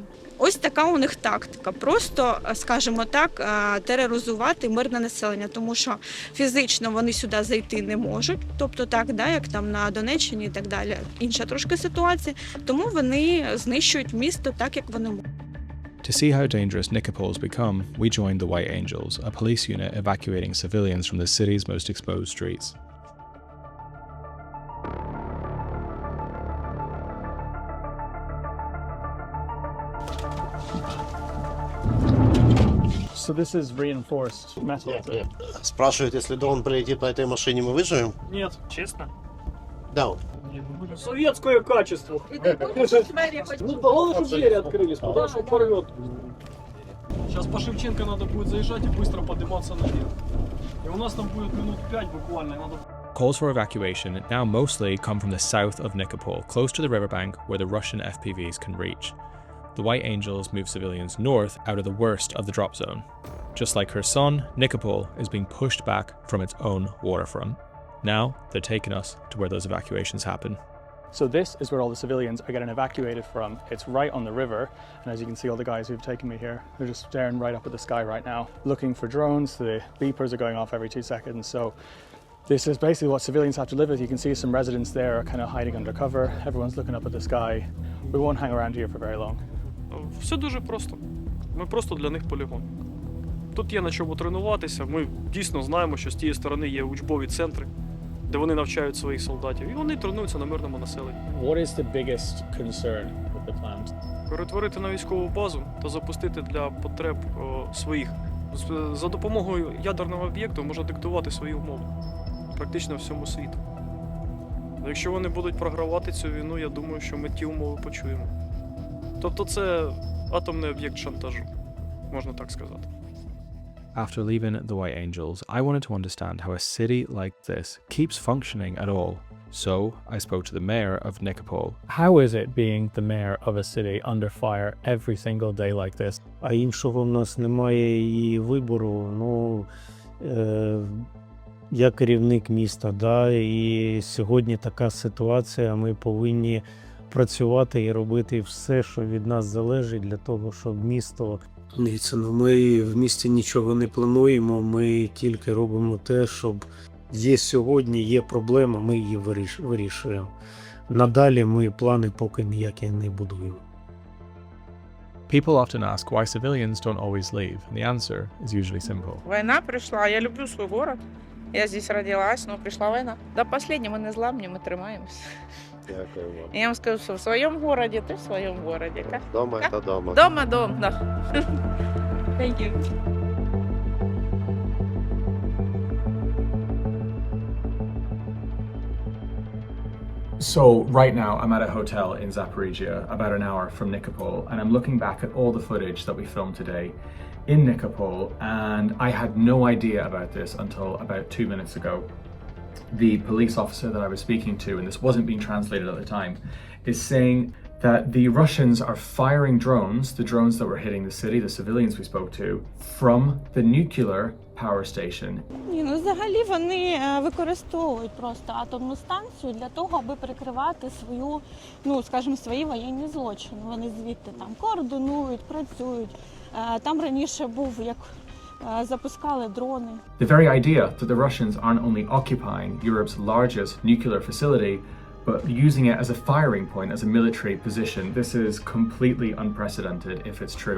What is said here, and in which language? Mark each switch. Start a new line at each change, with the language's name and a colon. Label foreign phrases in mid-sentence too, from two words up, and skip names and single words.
Ukrainian: Ось така у них тактика. Просто, скажімо так, тероризувати мирне населення, тому що фізично вони сюди зайти не можуть, тобто так, да, як там на Донеччині і так далі. Інша трошки ситуація, тому вони знищують місто так, як вони можуть.
English: To see how dangerous Nikopol's become, we joined the White Angels, a police unit evacuating civilians from the city's most exposed streets. So this is reinforced metal.
Russian: Спрашивают, если дрон прилетит по этой машине, мы выживем? Нет, честно? Да. Советское качество. Ну, главное, что двери открылись, потому что порвет. Сейчас по Шевченко надо будет заезжать и быстро подниматься наверх. И у нас там будет минут 5 буквально.
English: Calls for evacuation now mostly come from the south of Nikopol, close to the riverbank where the Russian FPVs can reach. The White Angels move civilians north out of the worst of the drop zone. Just like Kherson, Nikopol is being pushed back from its own waterfront. Now they're taking us to where those evacuations happen. So this is where all the civilians are getting evacuated from. It's right on the river, and as you can see, all the guys who've taken me here, they're just staring right up at the sky right now, looking for drones. The beepers are going off every 2 seconds. So this is basically what civilians have to live with. You can see some residents there are kind of hiding under cover. Everyone's looking up at the sky. We won't hang around here for very long.
Ukrainian: Все дуже просто. Ми просто для них полігон. Тут є на чому тренуватися. Ми дійсно знаємо, що з тієї сторони є учбові центри, де вони навчають своїх солдатів, і вони тренуються на мирному населенні.
English: What is the biggest concern with the plant?
Ukrainian: Перетворити на військову базу та запустити для потреб своїх. За допомогою ядерного об'єкту можна диктувати свої умови практично всьому світу. Якщо вони будуть програвати цю війну, я думаю, що ми ті умови почуємо. Тобто це атомний об'єкт шантажу, можна так сказати.
English: After leaving the White Angels, I wanted to understand how a city like this keeps functioning at all. So I spoke to the mayor of Nikopol. How is it being the mayor of a city under fire every single day like this?
Ukrainian: А іншого в нас немає і вибору. Ну, я керівник міста, да, і сьогодні така ситуація, ми повинні працювати і робити все, що від нас залежить для того, щоб місто... Дивіться, ну ми в місті нічого не плануємо, ми тільки робимо те, щоб є сьогодні, є проблема, ми її вирішуємо. Надалі ми плани поки ніякі не будуємо.
English: People often ask why civilians don't always leave, and the answer is usually simple.
Russian: Война пришла, я люблю свой город, я здесь родилась, но пришла война. До последнего мы
Ukrainian: не зламні, ми тримаємося. Дякую вам. Я вам скажу, що в своєму городі, ти в своєму городі. Дома – це дома. Дома, да.
English: Thank you. So right now I'm at a hotel in Zaporizhia, about an hour from Nikopol, and I'm looking back at all the footage that we filmed today in Nikopol, and I had no idea about this until about 2 minutes ago. The police officer that I was speaking to, and this wasn't being translated at the time, is saying that the Russians are firing drones, the drones that were hitting the city, the civilians we spoke to, from the nuclear power station.
Ukrainian: Ну, взагалі вони використовують просто атомну станцію для того, аби прикривати свою, ну, скажімо, свої воєнні злочини. Вони звідти там координують, працюють. Там раніше був, як запускали дрони.
English: The very idea that the Russians aren't only occupying Europe's largest nuclear facility, but using it as a firing point, as a military position, this is completely unprecedented if it's true.